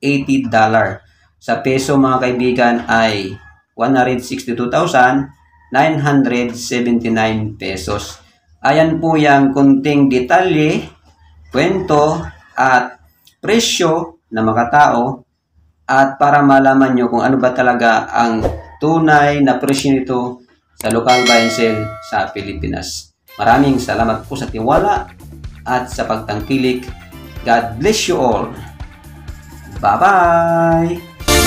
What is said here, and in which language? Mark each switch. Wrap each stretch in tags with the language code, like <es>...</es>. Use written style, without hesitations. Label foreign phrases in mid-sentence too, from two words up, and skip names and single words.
<tl>Sa peso mga kaibigan ay 162,979 pesos. Ayan po yung kunting detalye, kwento at presyo na makatao, at para malaman nyo kung ano ba talaga ang tunay na presyo nito sa</tl> <en>local buy and sell</en> <tl>sa Pilipinas. Maraming salamat po sa tiwala at sa pagtangkilik.</tl> <en>God bless you all. Bye-bye!</en>